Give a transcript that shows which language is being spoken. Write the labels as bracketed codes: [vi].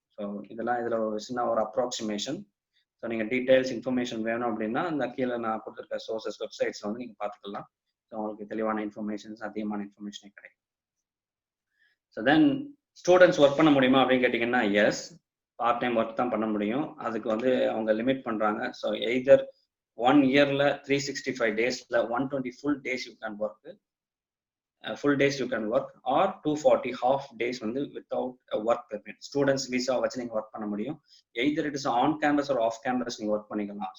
[ta] So இதெல்லாம் இதில் ஒரு சின்ன ஒரு அப்ராக்சிமேஷன். ஸோ நீங்கள் டீட்டெயில்ஸ் இன்ஃபர்மேஷன் வேணும் அப்படின்னா அந்த கீழே நான் கொடுத்துருக்க சோர்சஸ் வெப்சைட்ஸில் வந்து நீங்கள் பார்த்துக்கலாம். ஸோ உங்களுக்கு தெளிவான இன்ஃபர்மேஷன்ஸ், அதிகமான இன்ஃபர்மேஷனே கிடைக்கும். ஸோ தென் ஸ்டூடெண்ட்ஸ் ஒர்க் பண்ண முடியுமா அப்படின்னு கேட்டிங்கன்னா எஸ், பார்ட் டைம் ஒர்க் தான் பண்ண முடியும். அதுக்கு வந்து அவங்க லிமிட் பண்ணுறாங்க. [en] So either 1 இயரில் 365 டேஸில் 120 full days you can work, full days you can work, or 240 half days வந்து without a work permit. [ta] Students visa வச்சு நீங்கள் ஒர்க் பண்ண முடியும். [en] either it is on campus or off campus [ta] நீங்கள் work பண்ணிக்கலாம்.